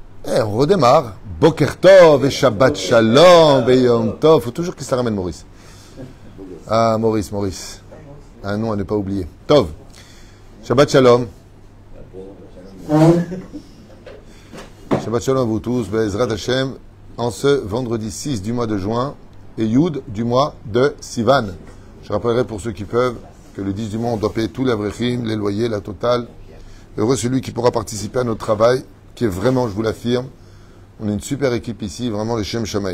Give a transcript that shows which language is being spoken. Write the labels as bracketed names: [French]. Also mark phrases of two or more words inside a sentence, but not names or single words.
[French] On redémarre. [Hebrew] בוקר טוב et שבת שלום et יום טוב. [French] Faut toujours qu'il se la ramène, Maurice. Ah, Maurice. Un nom à ne pas oublier. Tov. [Hebrew] שבת שלום. שבת שלום [French] à vous tous. [Hebrew] בעזרת השם. [French] En ce vendredi 6 du mois de juin et Yud du mois de Sivan. Je rappellerai pour ceux qui peuvent que le 10 du mois, on doit payer tous les avrechim, les loyers, la totale. Heureux celui qui pourra participer à notre travail, qui est vraiment, je vous l'affirme, on est une super équipe ici, vraiment les Shem Shamaï.